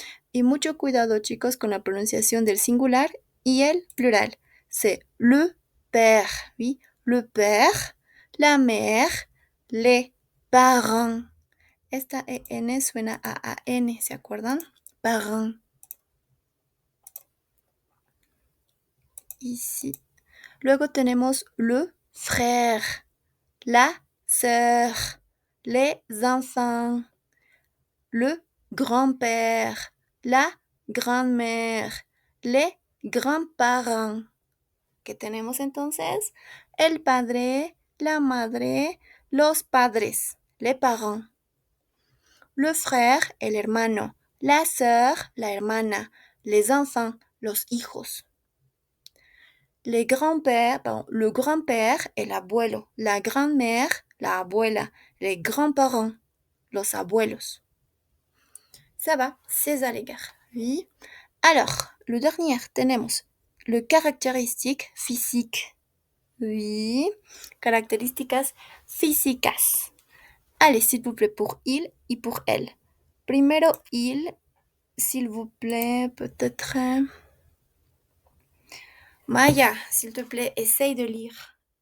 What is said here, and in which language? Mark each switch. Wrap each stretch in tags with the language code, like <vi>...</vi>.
<es>Y mucho cuidado, chicos, con la pronunciación del singular y el plural.</es> <fr>C'est le père, oui, le père, la mère, les parents.</fr> <es>Esta EN suena a AN, ¿se acuerdan?</es> <fr>Parents. Ici.</fr> <es>Luego tenemos</es> <fr>le frère, la sœur, les enfants, le grand-père, la grand-mère, les grands-parents.</fr> <es>¿Qué tenemos entonces? El padre, la madre, los padres,</es> <fr>les parents. Le frère,</fr> <es>el hermano.</es> <fr>La sœur,</fr> <es>la hermana.</es> <fr>Les enfants,</fr> <es>los hijos.</es> <fr>les grands-pères, pardon, le grand-père,</fr> <es>el abuelo,</es> <fr>la grand-mère,</fr> <es>la abuela,</es> <fr>les grands-parents,</fr> <es>los abuelos.</es> <fr>Ça va, c'est à l'égard. Oui. Alors, le dernier, tenemos le caractéristique physique.</fr> <es>Oui, características físicas.</es> <fr>Allez, s'il vous plaît, pour il y pour elle.</fr> <es>Primero,</es> <fr>il, s'il vous plaît, peut-être. Maya, s'il te plaît, essaye de lire.</fr>